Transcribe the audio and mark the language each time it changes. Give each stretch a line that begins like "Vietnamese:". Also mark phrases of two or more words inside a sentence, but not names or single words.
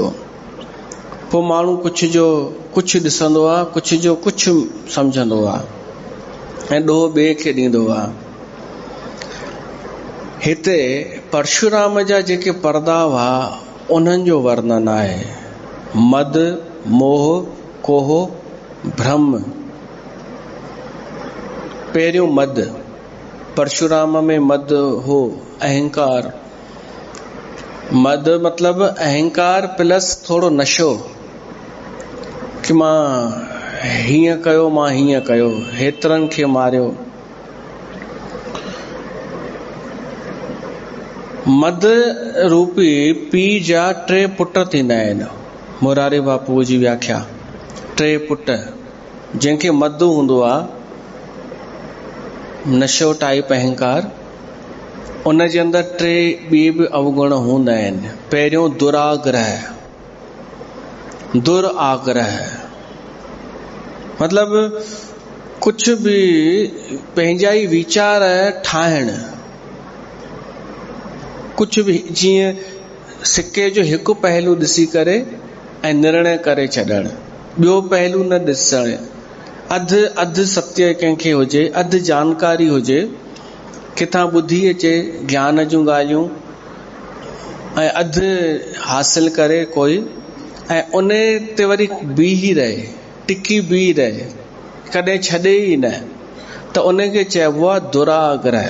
Sindhi: पोइ माण्हू कुझु जो कुझु ॾिसंदो आहे, कुझु जो कुझु सम्झंदो आहे ऐं ॾोह ॿिए खे ॾींदो आहे। हिते परशुराम जा जेके पर्दा हुआ उन्हनि जो वर्णन आहे। मद, मोह, कोह, भ्रम। पहिरियों मद, परशुराम में मद हो, अहंकार। मद मतलब अहंकार प्लस थोड़ो नशो, कि मां हीअं कयो, मां हीअं कयो, हेतिरनि खे मारियो। मद रूपी पीउ जा 3 पुट थींदा आहिनि। मोरारी बापू जी व्याख्या, 3 पुट, जंहिंखे मद हूंदो आहे, नशो टाइप अहंकार, उन जे अंदर 3 ॿी बि अवगुण हूंदा आहिनि। पहिरियों दुराग्रह, दुराग्रह मतलब
Hindi: कुछ भी
Sindhi: पंहिंजा ई वीचार ठाहिण,
Hindi: कुछ भी
Sindhi: जीअं सिक्के जो हिकु पहलू ॾिसी करे ऐं निर्णय करे छॾण, ॿियो पहलू न ॾिसण। अधु सत्य कंहिंखे हुजे, अधु जानकारी हुजे, किथां ॿुधी अचे ज्ञान जूं ॻाल्हियूं ऐं अधु हासिल करे कोई, ऐं उन ते वरी बीही रहे, टिकी बीही रहे, कॾहिं छॾे ई न, त उनखे चइबो आहे दुराग्रह।